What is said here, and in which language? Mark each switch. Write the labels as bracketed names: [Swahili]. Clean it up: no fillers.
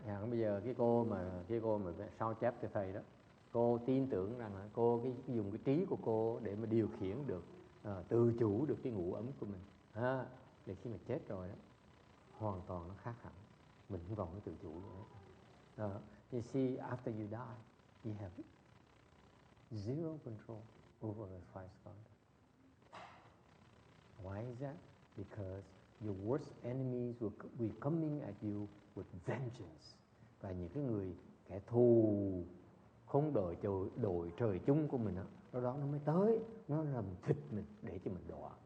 [Vietnamese] Bây giờ cái cô mà sao chép cho thầy đó, cô tin tưởng rằng là cô dùng cái trí của cô để mà điều khiển được, tự chủ được cái ngũ ấm của mình. Để khi mà chết rồi đó, hoàn toàn nó khác hẳn, mình không còn cái tự chủ nữa. [English] You see, after you die, you have zero control over the five skandhas. Why is that? Because your worst enemies will be coming at you with vengeance. [Vietnamese] Và những cái người kẻ thù không đổi trời chung của mình đó nó mới tới, nó làm thịt mình để cho mình đọa.